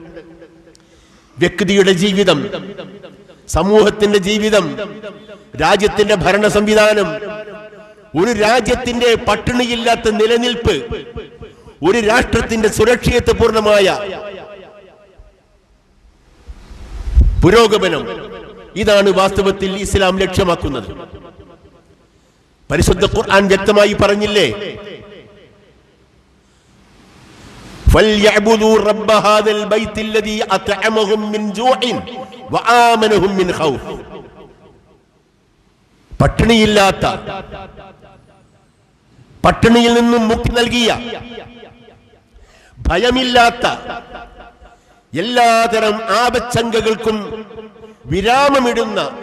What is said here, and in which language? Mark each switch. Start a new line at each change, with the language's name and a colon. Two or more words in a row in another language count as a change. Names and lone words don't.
Malayalam: വ്യക്തിയുടെ ജീവിതം, സമൂഹത്തിന്റെ ജീവിതം, രാജ്യത്തിന്റെ ഭരണ സംവിധാനം, ഒരു രാജ്യത്തിന്റെ പട്ടിണിയില്ലാത്ത നിലനിൽപ്പ്, ഒരു രാഷ്ട്രത്തിന്റെ സുരക്ഷിതത്വപൂർണമായ പുരോഗമനം, ഇതാണ് വാസ്തവത്തിൽ ഇസ്ലാം ലക്ഷ്യമാക്കുന്നത്. പരിശുദ്ധ ഖുർആൻ വ്യക്തമായി പറഞ്ഞില്ലേ,
Arabic: فَلْيَعْبُدُوا رَبَّ هَذَا الْبَيْتِ الَّذِي أَطْعَمَهُم مِّن جُوعٍ وَآمَنَهُم مِّن خَوْفٍ.
Malayalam: പട്ടിണിയില്ലാത്ത, പട്ടിണിയിൽ നിന്നും മുക്തി നൽകിയ, ഭയമില്ലാത്ത, എല്ലാതരം ആപച്ചങ്കകൾക്കും വിരാമമിടുന്ന